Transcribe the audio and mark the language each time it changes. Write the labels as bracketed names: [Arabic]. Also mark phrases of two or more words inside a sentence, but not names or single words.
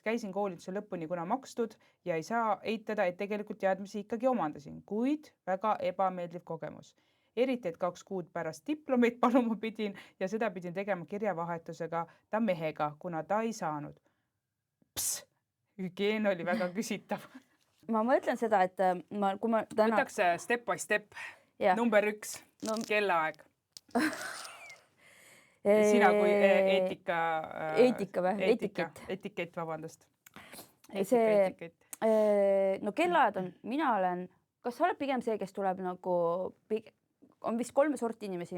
[Estonian] Käisin koolituse lõpuni, kuna makstud ja ei saa eitada, et tegelikult teadmisi ikkagi omandasin, kuid väga ebameeldiv kogemus. Eriti, et 2 kuud pärast diplomeid paluma pidin ja seda pidin tegema kirjavahetusega ta mehega, kuna ta ei saanud. Hügieen oli väga küsitav. Ma mõtlen seda, et kui ma täna... Võtaks [English] step by step. [Estonian] Number 1, kellaaeg. Sina kui eetika või? Etikett, vabandust. No kellaajad on, mina olen, kas sa oled pigem see, kes tuleb nagu, on vist 3 sorti inimesi.